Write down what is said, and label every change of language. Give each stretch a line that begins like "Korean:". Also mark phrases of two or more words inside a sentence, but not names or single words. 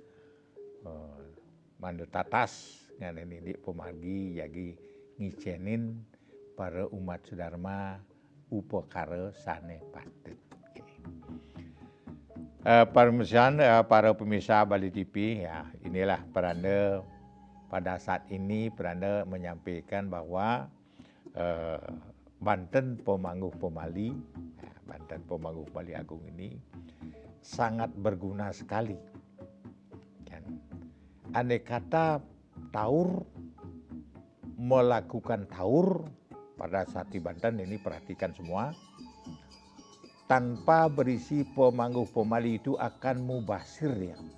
Balinese: mandu tatas nganen indik pemargi jagi ngicenin para umat sedharma upakara sane patut.
Indonesian: Para pemirsa Bali TV ya, inilah pranda pada saat ini pranda menyampaikan bahwa Banten Pemangguh Pemali Banten Pemangguh Pemali Agung ini sangat berguna sekali. Andai kata taur melakukan taur pada saat di Banten ini perhatikan semua, tanpa berisi pemangguh pemali itu akan mubasir ya.